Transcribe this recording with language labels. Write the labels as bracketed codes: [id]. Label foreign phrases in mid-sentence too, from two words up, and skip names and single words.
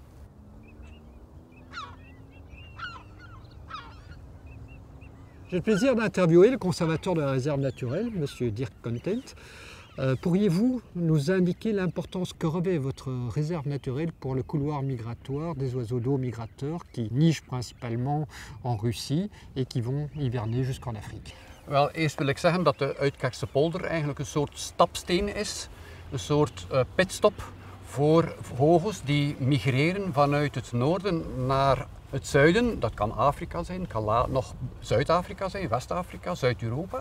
[fr] J'ai le plaisir d'interviewer le conservateur de la réserve naturelle, M. Dirk Content. Pourriez-vous nous indiquer l'importance que revêt votre réserve naturelle pour le couloir migratoire des oiseaux d'eau migrateurs qui nichent principalement en Russie et qui vont hiverner jusqu'en Afrique? [nl] Wel, eerst wil ik zeggen dat de Uitkijkse polder eigenlijk een soort stapsteen is. Een soort pitstop voor vogels die migreren vanuit het noorden naar Het zuiden, dat kan Afrika zijn, kan nog Zuid-Afrika zijn, West-Afrika, Zuid-Europa.